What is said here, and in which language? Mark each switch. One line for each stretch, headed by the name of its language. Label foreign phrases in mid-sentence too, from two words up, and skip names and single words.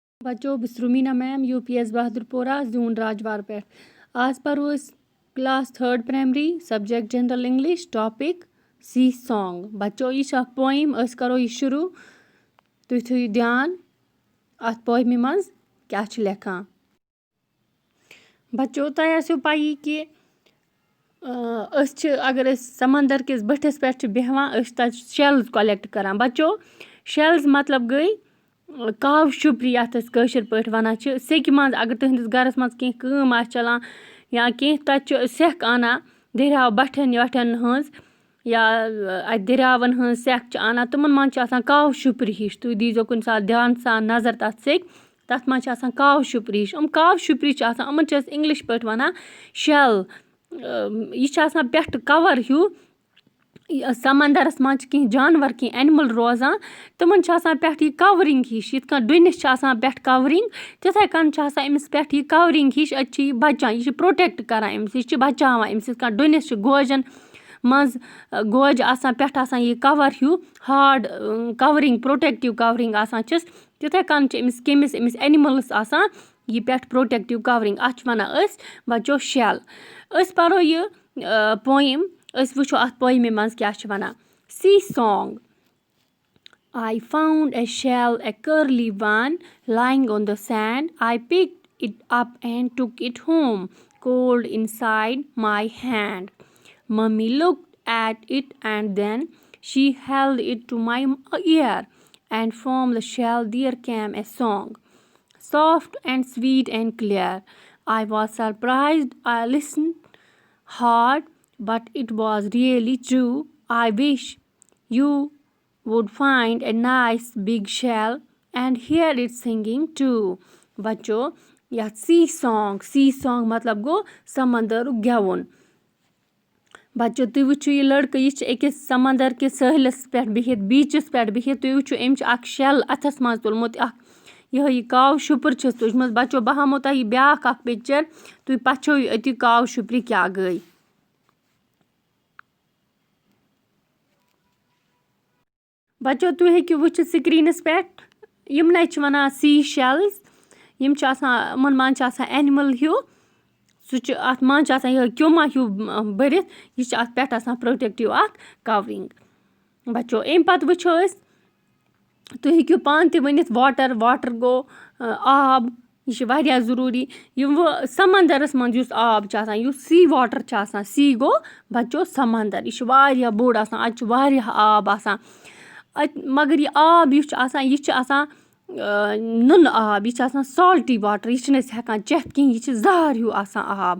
Kashmiri: बच्चों बिस्रुमीना मैम यूपीएस बहादुरपोरा जून राजवार पे आज परो
English: class 3rd primary subject general English topic sea song.
Kashmiri: बच्चों यह पोइम करो यह शुरू तुम थो ध्यान अत पोइम मज क्या लेखान। बच्चों तह आसो पाई कि अगर समंदर किस बठिस पे बेहवान तक
English: shells collect
Kashmiri: करान। बच्चों शेल्स मतलब गई काव शुपरी यथ कशर पे वन सेक मज अगर तुहंदिस गरस मज कह चलान या कह तक सेख आना दरियाव बठन वठन हज या दरियावन हज सेख आना तमन मज काव शुपरी हिश तुम दीजो कुन सात ध्यान सान नजर तथ सेक तथ मज काव शुपरी हिश काव शुपरी यमन इंग्लिश पे वन शेल यह पे कवर हूँ समंदरस मज कह जानवर कह एनिमल रोजान तमन पे कवरिंग हिश यिथ डुनिस पे कवरिंग तिथे कन अमिस पे कवरिंग हिश यह बचान यह प्रोटेक्ट करान अमिस यह बचावान अमिस यिथ डुनिस गोजन मज गोज पे यह कवर हूँ
English: hard covering protective covering
Kashmiri: तिथे कन कमिस अमिस एनिमलस यह पे
English: protective covering
Kashmiri: अत वनान बच्चों शेल। परो यह पोइम वो अत पोइमे मज क्या वनान
English: sea song. I found a shell, a curly one, lying on the sand. I picked it up and took it home, cold inside my hand. Mummy looked at it and then she held it to my ear, and from the shell there came a song, soft and sweet and clear. I was surprised. I listened hard, but it was really true. I wish you would find a nice big shell and hear it singing too.
Kashmiri: बच्चों यह
English: sea song
Kashmiri: मतलब गो समंदर गेवुन। बच्चों तुम वो यह लड़का यह अकिस समंदर के सहलस पे बिहित बीचस पे बिहित तुम वो अम्स शेल अथस मज तुलमुत यह काव शुपर तुजमत। बच्चों बह हामो तह ब्या पिक्चर तुम पछो अति काव शुपरी क्या गई। बच्चों तुम हेकियो वुचित स्क्रीनस पे यमन वनान
English: sea shells
Kashmiri: यम मन मज एनिमल हूँ सह अत मज यह क्योमा हूँ भरित यह अत पे
English: protective covering.
Kashmiri: बच्चों अम पत वो तुम हेकियो पान ते वनित वाटर गो आब यह ज़रूरी यम वो समंदरस मज आब
English: sea water
Kashmiri: सी गो बच्चों समंदर यह बोड़ अत आब मगर यह आब यह नुन आब यह
English: salty water
Kashmiri: यह हेकान चेथ कहें यह जहर हूँ आब।